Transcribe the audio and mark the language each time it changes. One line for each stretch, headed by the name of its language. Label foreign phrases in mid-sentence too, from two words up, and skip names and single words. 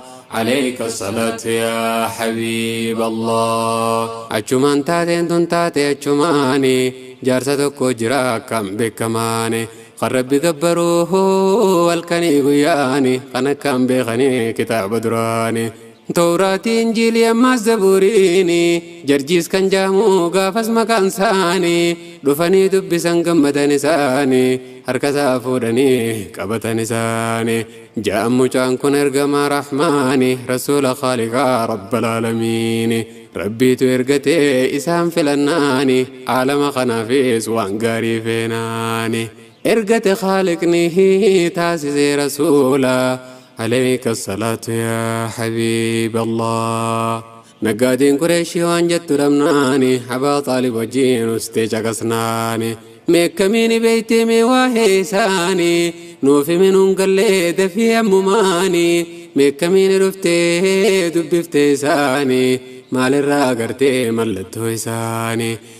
Arabic: عليك الصلاة يا حبيب الله.
Oromo: Achumaan taateen tun taate achumaani, jaarsa tokko jira kan beekamaani. Kan Rabbi gabbaruu halkanii guyyaani, kan akkaan beekanii kitaaba duraani. Tawraatii, Injiilii, ammaas Zaburiini, Jarjiis kan jaamu gaafas maqaan isaanii, dhufanii dubbisan gammadan isaanii, harka isaa fuudhanii qabatan isaanii. Ja'an mucaan kun ergamaa Rahmaani, Rasuula Khaaliqaa
Arabic: رب العالمين.
Oromo: Rabbiitu ergatee isaan filannaani, aalama kanaafis waan gaarii feenaani. Ergate Khaaliqni taasisee Rasuula,
Arabic: عليك الصلاة يا حبيب الله.
Oromo: Naggaadeen Qureeshii waan jettu dhabnaani, Abaa Xaalib wajjin ustee caqasnaani. Meekkamiini beeytee mee waa'ee isaanii, nuuf himi nuun gallee dafii ammumaani. Meekkamiini dhuftee dubbiftee isaanii, maalirraa agartee mallattoo isaanii.